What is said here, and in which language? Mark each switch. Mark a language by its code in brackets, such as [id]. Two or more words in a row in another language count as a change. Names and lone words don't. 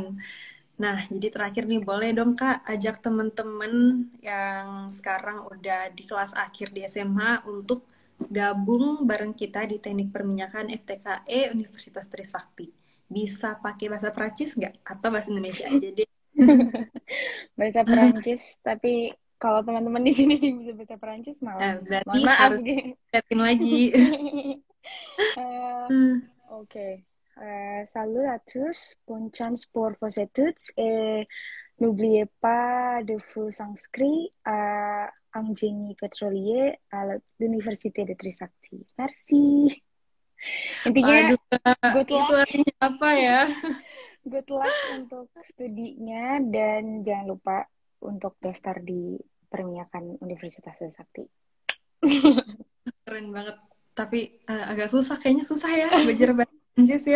[id] Nah, jadi terakhir nih boleh dong Kak ajak temen-temen yang sekarang udah di kelas akhir di SMA untuk gabung bareng kita di Teknik Perminyakan FTKE Universitas Trisakti. Bisa pakai bahasa Prancis nggak? Atau bahasa Indonesia aja deh. Bahasa Perancis, tapi kalau teman-teman di sini bisa bahasa Perancis malah Berarti mohon maaf harus gitu. chatting lagi. Euh, ok. [fr] Salut à tous, bonne chance pour vos études et n'oubliez pas de vous inscrire à un génie pétrolier à l'Université de Trisakti. Merci. [id] Intinya, Waduh, Kak, [en] good [id] itu [en] luck. [id] artinya apa ya? [en] Good luck [id] untuk studinya dan jangan lupa untuk daftar di Perminyakan Universitas Trisakti. Keren banget. Tapi agak susah, kayaknya susah ya belajar bahasa Inggris ya.